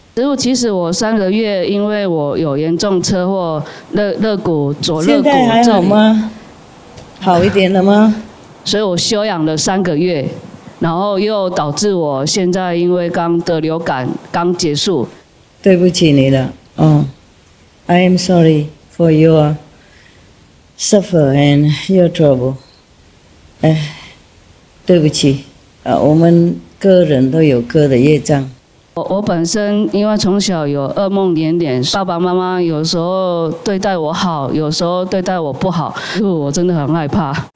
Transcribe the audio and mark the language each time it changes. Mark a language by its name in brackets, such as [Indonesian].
[Chinese] 师父，其实我3个月，因为我有严重车祸，左肋骨现在还好吗？好一点了吗？所以我休养了3个月，然后又导致我现在因为刚得流感，刚结束。对不起你了， [English] I am sorry for your suffer and your trouble。 [Chinese] 对不起，我们个人都有各的业障。我本身因为从小有噩梦连连，爸爸妈妈有时候对待我好，有时候对待我不好，我真的很害怕。